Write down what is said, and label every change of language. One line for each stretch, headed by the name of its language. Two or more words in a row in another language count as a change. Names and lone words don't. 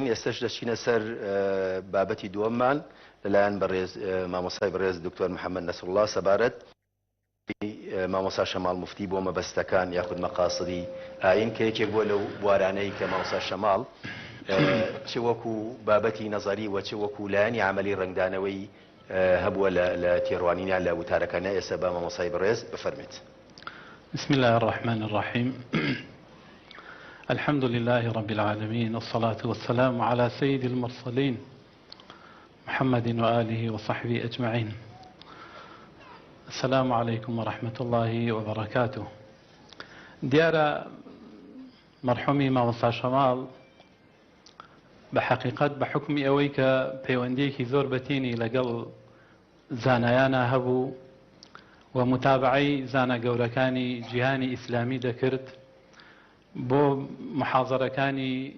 Central Kurdish: ئێستش دەچینە سەر بابەتی دووەممان لەلایەن بەڕێز مامۆستای بەڕێز دکتۆر محەممەد نەسروڵڵا سەبارەت مامۆستا شەماڵ موفتی بۆ مەبەستەکان یاخود مەقاسدی ئاین کە یەکێک بووە لەو بوارانەی کە مامۆستا شەماڵ چ وەکو بابەتی نەزەری و چ وەکو لایەنی عەمەلی ڕنگدانەوەی هەبووە لە تێڕوانینیان لە وتارەکانە. ئێستا بە مامۆستای بەڕێز بفەرمێت.
Arabic: بسم الله الرحمن الرحیم. الحمد لله رب العالمين، والصلاة والسلام على سيد المرسلين محمد وآله وصحبه أجمعين. السلام عليكم ورحمة الله وبركاته.
Central Kurdish: دیارە مەرحومی مامۆستا شەماڵ بە حەقیقەت بە حکمی ئەوەی کە پەیوەندیەکی زۆر بەتینی لەگەڵ زانایانە هەبوو و متابعەی زانە گەورەکانی جیهانی ئیسلامی دەکرد بۆ محاضەرەکانی